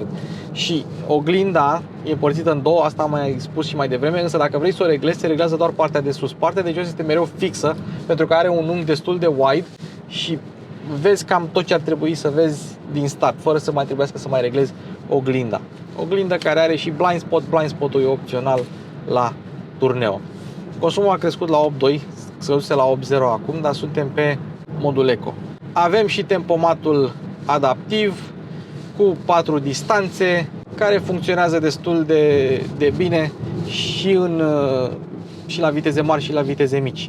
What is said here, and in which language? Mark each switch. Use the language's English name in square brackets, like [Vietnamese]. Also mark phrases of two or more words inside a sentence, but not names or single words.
[Romanian] Și oglinda e împărțită în două, asta am mai spus și mai devreme, însă dacă vrei să o reglezi, se reglează doar partea de sus. Partea de jos este mereu fixă, pentru că are un unghi destul de wide și vezi cam tot ce ar trebui să vezi din start, fără să mai trebuiască să mai reglezi oglinda. Oglindă care are și [English] blind spot, blind spot- [Romanian] ul e opțional la Tourneo. Consumul a crescut la 8.2, scăzuse la 8.0 acum, dar suntem pe modul eco. Avem și tempomatul adaptiv cu 4 distanțe care funcționează destul de bine și la viteze mari și la viteze mici.